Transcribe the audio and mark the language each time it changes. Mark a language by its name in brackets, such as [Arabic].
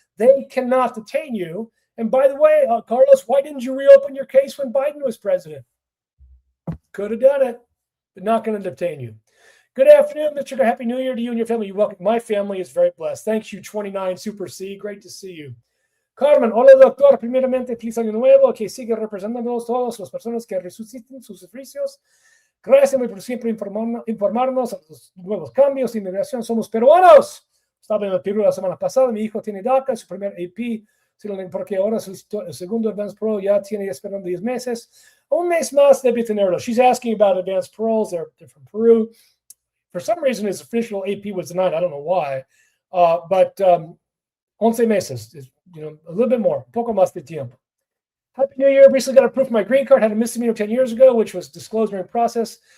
[English] They cannot detain you. And by the way, Carlos, why didn't you reopen your case when Biden was president? Could have done it, but not going to detain you. Good afternoon, Mr. Happy New Year to you and your family. You're welcome. My family is very blessed. Thanks you, 29 Super C. Great to see you. Carmen, [Spanish] hola doctor. Primeramente, feliz año nuevo, que sigue representándonos todas las personas que resuciten sus servicios. Gracias por siempre informarnos de los nuevos cambios de inmigración. Somos peruanos. Estaba en el Perú la semana pasada. Mi hijo tiene DACA, su primer AP, porque ahora el segundo Advanced Parole ya tiene esperando 10 meses. Un mes más debe tenerlo. [English] She's asking about advanced paroles. They're from Peru. For some reason, his official AP was denied. I don't know why. But 11 meses is, a little bit more. [Spanish] Un poco más de tiempo. [English] Happy New Year. Recently got approved for my green card. Had a misdemeanor 10 years ago, which was disclosed during process.